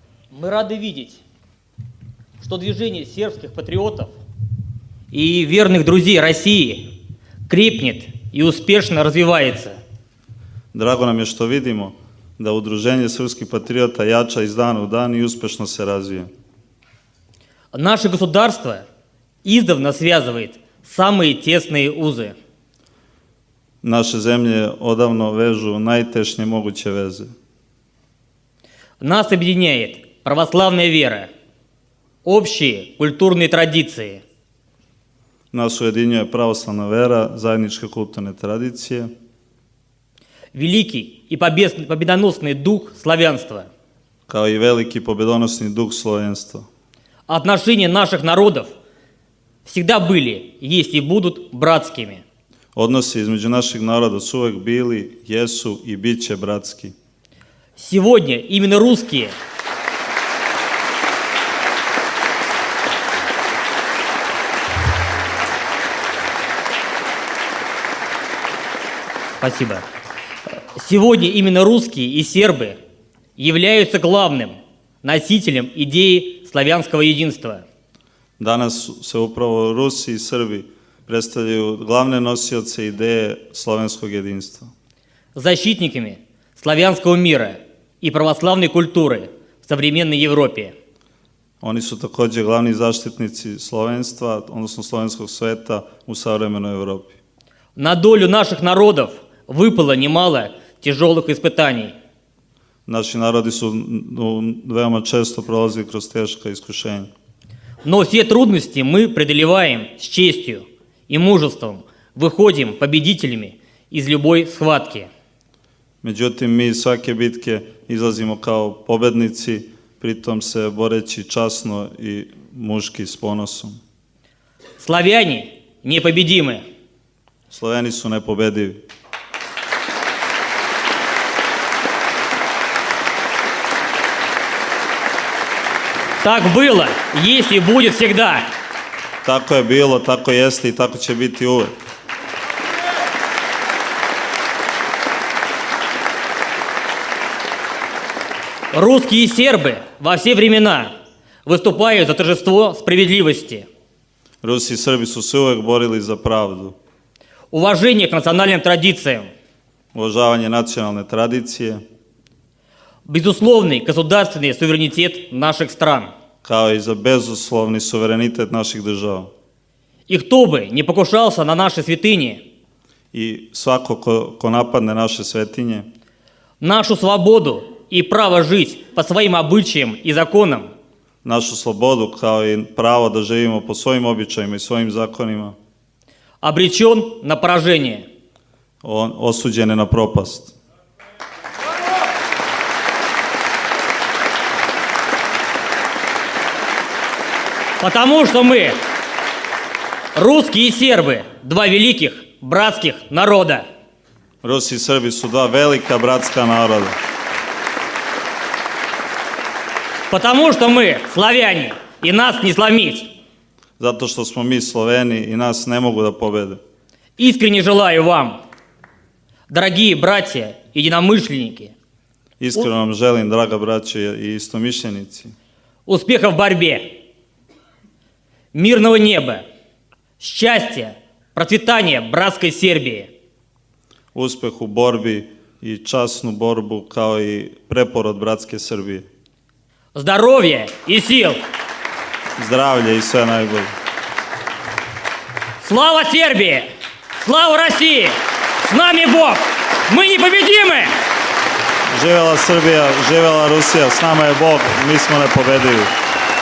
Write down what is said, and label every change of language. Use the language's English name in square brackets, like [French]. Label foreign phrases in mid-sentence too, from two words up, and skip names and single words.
[Russian] Мы рады видеть, что движение сербских патриотов и верных друзей России крепнет и успешно развивается. [Serbian] Drago nam je što vidimo da udruženje srpskih patriota jača iz dana u dan i uspešno se razvija. [Russian] Наше государство издавна связывает самые тесные узы. [Serbian] Naše zemlje odavno vežu najtešnje moguće veze. [Russian] Нас объединяет православная вера, общие культурные традиции. [Serbian] Nas ujedinjuje pravoslavna vera, zajedničke kulturne tradicije, [Russian] Великий и победоносный дух славянства. [Serbian] kao i veliki pobedonosni duh slovenstva. [Russian] Отношения наших народов всегда были, есть и будут братскими. [Serbian] Odnosi između naših naroda su uvek bili, jesu i bit će bratski. [Russian] Сегодня именно русские Спасибо. Сегодня именно русские и сербы являются главным носителем идеи славянского единства. [Serbian] Danas se upravo Rusi i Srbi predstavljaju glavne nosioce ideje slovenskog jedinstva. [Russian] Защитниками славянского мира и православной культуры в современной Европе. [Serbian] Oni su također glavni zaštitnici slovenstva, odnosno slovenskog sveta u savremenoj Evropi. [Russian] На долю наших народов выпало немало тяжелых испытаний. [Serbian] Naši narodi su veoma često prolazili kroz teška iskušenja. [Russian] Но все трудности мы преодолеваем с честью и мужеством, выходим победителями из любой схватки. [Serbian] Međutim, mi iz svake bitke izlazimo kao pobednici, pritom se boreći časno i muški s ponosom. [Russian] Славяне непобедимы. [Serbian] Sloveni su nepobedivi. [Russian] Так было, есть и будет всегда. [Serbian] Tako je bilo, tako jeste i tako će biti uvek. [Russian] Русские и сербы во все времена выступают за торжество справедливости, [Serbian] Rusi i Srbi su se uvek borili za pravdu, [Russian] уважение к национальным традициям, [Serbian] uvažavanje nacionalne tradicije, [Russian] безусловный государственный суверенитет наших стран. [Serbian] kao i za bezuslovni suverenitet naših država. [Russian] И кто бы не покушался на наши святыни, [Serbian] I svako ko napadne naše svetinje, [Russian] нашу свободу и право жить по своим обычаям и законам, [Serbian] našu slobodu kao i pravo da živimo po svojim običajima i svojim zakonima, [Russian] обречен на поражение. [Serbian] on osuđen je na propast. [Russian] Потому что мы, русские и сербы, два великих братских народа. [Serbian] Rusi i Srbi su dva velika bratska naroda. [Russian] Потому что мы славяне, и нас не сломить. [Serbian] Zato što smo mi Sloveni i nas ne mogu da pobede. [Russian] Искренне желаю вам, дорогие братья, единомышленники, [Serbian] Iskreno vam želim, draga braćo i istomišljenici, [Russian] успеха в борьбе, мирного неба, счастья, процветания братской Сербии. [Serbian] uspeh u borbi i časnu borbu kao i preporod bratske Srbije. [Russian] Здоровья и сил! [Serbian] Zdravlje i sve najbolje. [Russian] Слава Сербии! Слава России! С нами Бог! Мы непобедимы! [Serbian] Živela Srbija, živela Rusija, s nama je Bog, mi smo nepobedivi.